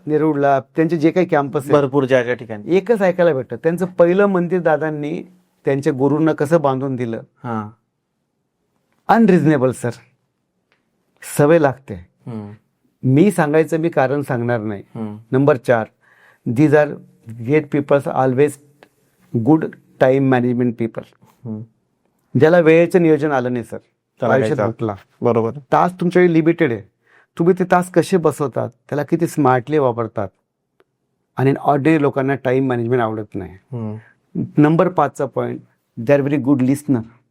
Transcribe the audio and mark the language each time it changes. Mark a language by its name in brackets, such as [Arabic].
[Marathi] नेरूळला त्यांचे जे काही कॅम्पस भरपूर ज्या ठिकाणी एकच ऐकायला भेटतं. त्यांचं पहिलं मंदिर दादांनी त्यांच्या गुरूंना कसं बांधून दिलं. अनरिझनेबल सर. सवय लागते. मी सांगायचं, मी कारण सांगणार नाही. [English] Number 4, these are great peoples, always good time management people. [Marathi] ज्याला वेळेचं नियोजन आलं नाही सर, आयुष्यात हुकला. बरोबर. तास तुमच्याकडे लिमिटेड आहे. तुम्ही ते तास कसे बसवतात, त्याला किती स्मार्टली वापरतात. आणि ऑर्डिनरी लोकांना टाइम मॅनेजमेंट आवडत नाही. Number 5चा point, [English] They are very good listener.